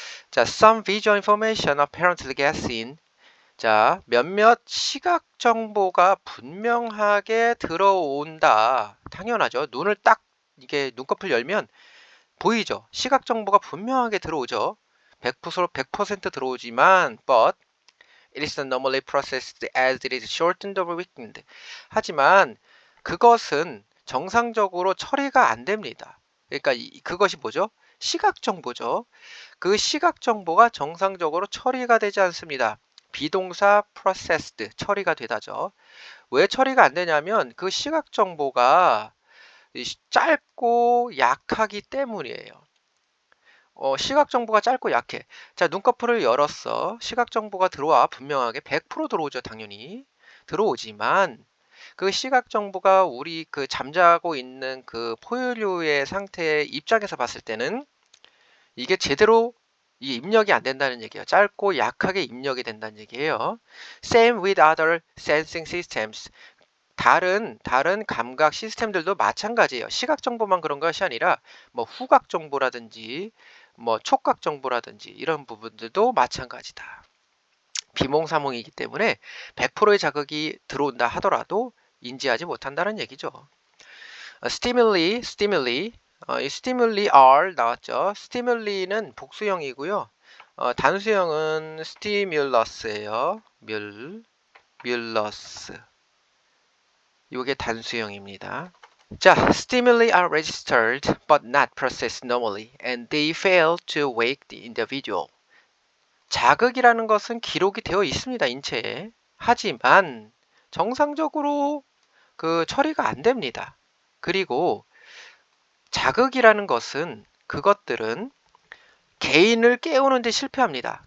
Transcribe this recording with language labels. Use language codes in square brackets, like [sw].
[en] 자, some visual information apparently gets in. [ko] 자, 몇몇 시각 정보가 분명하게 들어온다. 당연하죠. 눈을 딱 이게 눈꺼풀 열면 보이죠. 시각 정보가 분명하게 들어오죠. [en] 100% [ko] 들어오지만 [en] but it is normally processed as it is shortened or weakened. [ko] 하지만 그것은 정상적으로 처리가 안 됩니다. 그러니까 그것이 뭐죠? 시각 정보죠. 그 시각 정보가 정상적으로 처리가 되지 않습니다. 비동사 processed 처리가 되다죠. 왜 처리가 안 되냐면 그 시각 정보가 짧고 약하기 때문이에요. 시각 정보가 짧고 약해. 자, 눈꺼풀을 열었어. 시각 정보가 들어와. 분명하게 100% 들어오죠, 당연히. 들어오지만 그 시각 정보가 우리 그 잠자고 있는 그 포유류의 상태의 입장에서 봤을 때는 이게 제대로 이 입력이 안 된다는 얘기예요. 짧고 약하게 입력이 된다는 얘기예요. [en] Same with other sensing systems. [ko] 다른 감각 시스템들도 마찬가지예요. 시각 정보만 그런 것이 아니라 뭐 후각 정보라든지 뭐 촉각 정보라든지 이런 부분들도 마찬가지다. 비몽사몽이기 때문에 100%의 자극이 들어온다 하더라도 인지하지 못한다는 얘기죠. [en] stimuli, 이 stimuli are [ko] 나왔죠. stimuli는 복수형이고요. 단수형은 stimulus예요. mulus. 이게 단수형입니다. [en] 자, stimuli are registered but not processed normally and they fail to wake the individual. [ko] 자극이라는 것은 기록이 되어 있습니다, 인체에. 하지만 정상적으로 그 처리가 안 됩니다. 그리고 자극이라는 것은 그것들은 개인을 깨우는데 실패합니다.